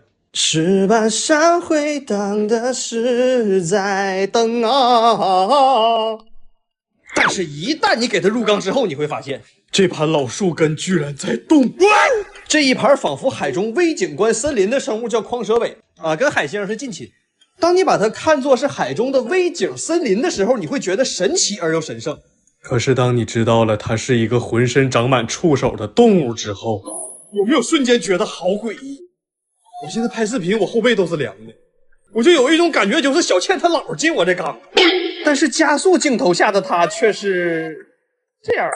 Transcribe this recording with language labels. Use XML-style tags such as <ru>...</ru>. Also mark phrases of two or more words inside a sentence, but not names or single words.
<zh>石板上回盪的是在等啊！但是，一旦你給它入缸之後，你會發現這盤老樹根居然在動。這一盤仿佛海中微景觀森林的生物叫蟒蛇尾啊，跟海星是近親。當你把它看作是海中的微景森林的時候，你會覺得神奇而又神聖。可是當你知道了它是一個渾身長滿觸手的動物之後，有沒有瞬間覺得好詭異？我現在拍視頻，我後背都是涼的，我就有一種感覺，就是小倩她姥進我這缸，但是加速鏡頭下的她卻是這樣，</zh>